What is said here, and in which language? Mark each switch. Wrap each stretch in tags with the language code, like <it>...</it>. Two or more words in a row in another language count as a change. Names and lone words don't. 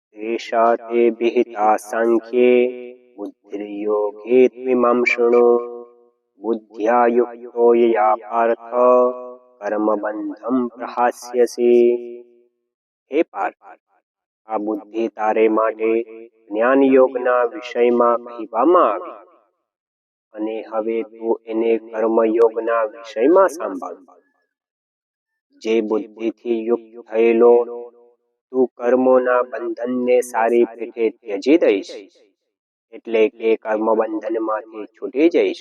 <sa>एषा ते विहिता सांख्ये बुद्धिर्योगे त्विमां शृणु बुद्ध्या युक्तो यया पार्थ कर्मबंधं प्रहास्यसि। हे पार्थ,</sa> <gu>આ બુદ્ધિ તારે માટે જ્ઞાન યોગના વિષયમાં કહેવામાં આવી અને હવે તું એને કર્મયોગના વિષયમાં સાંભળ। જે બુદ્ધિથી યુક્ત થયેલો તું કર્મોના બંધનને સારી પેઠે ત્યજી દઈશ, એટલે કે કર્મબંધનમાંથી છૂટી જઈશ।</gu>